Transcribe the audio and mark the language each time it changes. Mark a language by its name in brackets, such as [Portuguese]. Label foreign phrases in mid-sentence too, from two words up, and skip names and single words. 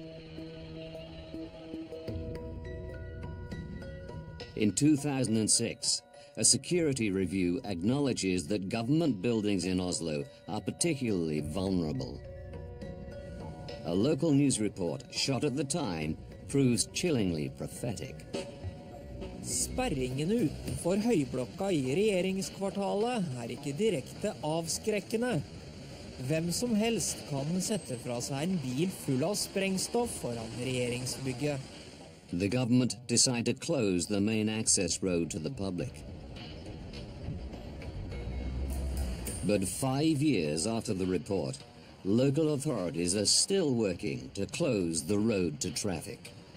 [English] In 2006, a security review acknowledges that government buildings in Oslo are particularly vulnerable. A local news report shot at the time proves chillingly prophetic. [Norwegian] Sperringene utenfor høyblokka i regjeringskvartalet er ikke direkte avskrekkende. Hvem som helst kan sette fra seg en bil full av sprengstoff foran regjeringsbygget. [English] The government decided to close the main access road to the public. But 5 years after the report, local authorities are still working to close the road to traffic.